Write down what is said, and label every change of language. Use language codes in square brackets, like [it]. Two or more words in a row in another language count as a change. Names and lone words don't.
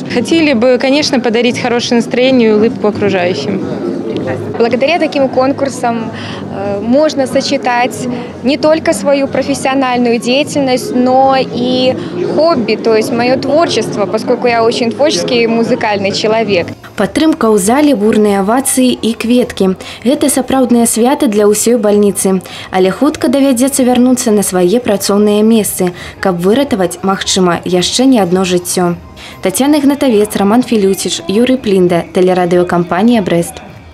[ru] Хотели бы, конечно, подарить хорошее настроение и улыбку окружающим. Благодаря таким конкурсам можно сочетать не только свою профессиональную деятельность, но и хобби, то есть мое творчество, поскольку я очень творческий и музыкальный человек. [be] Падтрымка ў зале, бурныя авацыі і кветкі. Гэта сапраўднае свята для ўсёй бальніцы. Але хутка давядзецца вярнуцца на свае працоўныя месцы, каб выратаваць, магчыма, яшчэ не адно жыццё. Тацяна Ігнатавец, Роман Філюціч, Юрый Плінда, тэлерадыёкампанія «Брэст».